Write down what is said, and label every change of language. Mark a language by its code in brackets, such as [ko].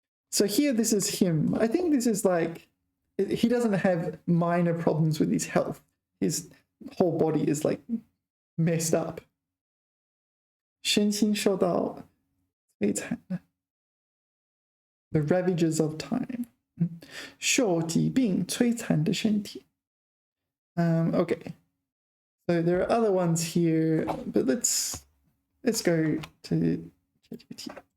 [en] So here this is him. I think this is like he doesn't have minor problems with his health. His whole body is like messed up. [zh] 身心受到摧残 [en] The ravages of time. [zh] 受疾病摧残的身体 Okay. [en] So there are other ones here, but let's go to ChatGPT.